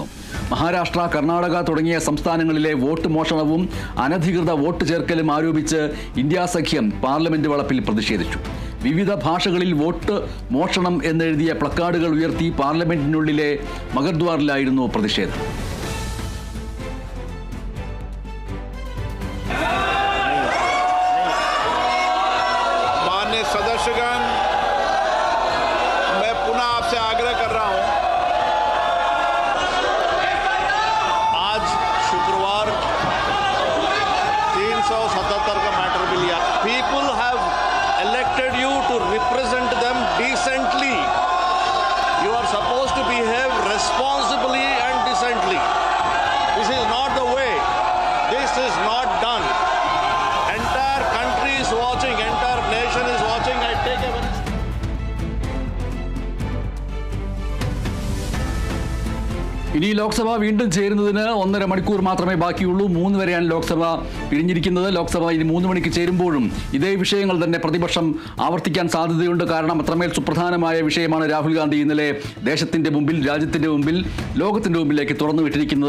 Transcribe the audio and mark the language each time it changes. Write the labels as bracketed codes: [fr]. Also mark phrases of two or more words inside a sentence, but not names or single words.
[ml] മഹാരാഷ്ട്ര, കർണാടക തുടങ്ങിയ സംസ്ഥാനങ്ങളിലെ വോട്ട് മോഷണവും അനധികൃത വോട്ട് ചേർക്കലും ആരോപിച്ച് ഇന്ത്യാ സഖ്യം പാർലമെന്റ് വളപ്പിൽ പ്രതിഷേധിച്ചു. വിവിധ ഭാഷകളിൽ വോട്ട് മോഷണം എന്നെഴുതിയ പ്ലക്കാർഡുകൾ ഉയർത്തി പാർലമെന്റിനുള്ളിലെ മഗർദ്വാറിലായിരുന്നു പ്രതിഷേധം. [hi] माननीय सदस्यगण, मैं पुनः आपसे आग्रह कर रहा हूं, आज शुक्रवार 377 का मैटर भी लिया. [en] People have elected you to represent them decently. You are supposed to behave responsibly and decently. This is not the way. This is not done. Entire country is watching. Entire nation is watching. I take a very... [ml] ഇനി ലോക്സഭ വീണ്ടും ചേരുന്നതിന് 1.5 മണിക്കൂർ മാത്രമേ ബാക്കിയുള്ളൂ. 3 വരെയാണ് ലോക്സഭ പിരിഞ്ഞിരിക്കുന്നത്. ലോക്സഭ ഇനി 3 മണിക്ക് ചേരുമ്പോഴും ഇതേ വിഷയങ്ങൾ തന്നെ പ്രതിപക്ഷം ആവർത്തിക്കാൻ സാധ്യതയുണ്ട്. കാരണം അത്രമേൽ സുപ്രധാനമായ വിഷയമാണ് രാഹുൽ ഗാന്ധി ഇന്നലെ ദേശത്തിന്റെ മുമ്പിൽ, രാജ്യത്തിന്റെ മുമ്പിൽ, ലോകത്തിന്റെ മുമ്പിലേക്ക് തുറന്നു വിട്ടിരിക്കുന്നത്.